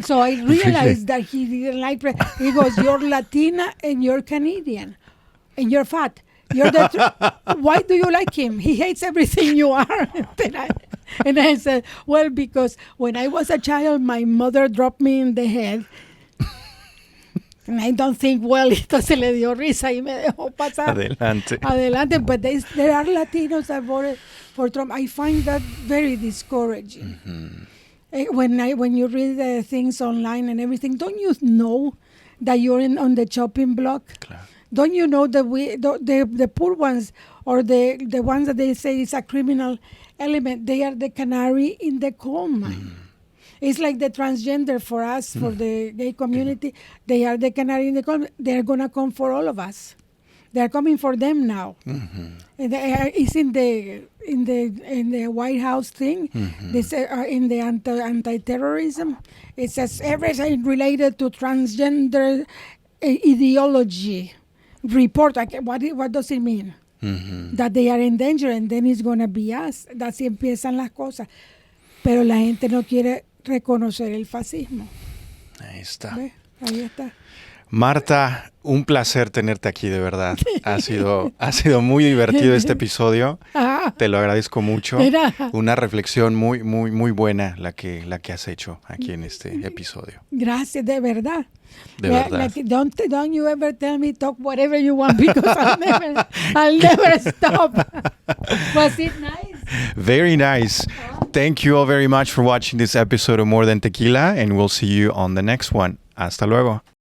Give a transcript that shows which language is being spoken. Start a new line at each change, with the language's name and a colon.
English: So I realized that he didn't like. He goes, "You're Latina and you're Canadian, and you're fat. Why do you like him? He hates everything you are." And I said, "Well, because when I was a child, my mother dropped me in the head." And I don't think,
Spanish: esto se le dio risa y me dejó pasar. Adelante.
English: But there are Latinos that voted for Trump. I find that very discouraging. Ujú. When you read the things online and everything, don't you know that you're on the chopping block?
Spanish: Claro.
English: Don't you know that the poor ones, or the ones that they say is a criminal element, they are the canary in the coal mine. It's like the transgender for us, for the gay community. They are the canary in the coal mine. They're gonna come for all of us. They're coming for them now. Ujú. And it's in the White House thing. Mhm. They say in the anti-terrorism, it says everything related to transgender ideology report. What does it mean? that they are in danger, and then it's going to be us.
Spanish: Así empiezan las cosas. Pero la gente no quiere reconocer el fascismo. Ahí está. ¿Ves? Ahí está. Marta, un placer tenerte aquí, de verdad. Ha sido muy divertido este episodio. Te lo agradezco mucho. Una reflexión muy, muy, muy buena la que has hecho aquí en este episodio. Gracias, de verdad. De verdad.
English: Like, don't you ever tell me talk whatever you want, because I'll never stop. Was it nice? Very nice. Thank you all very much for watching this episode of More Than Tequila, and we'll see you on the next one.
Spanish: Hasta luego.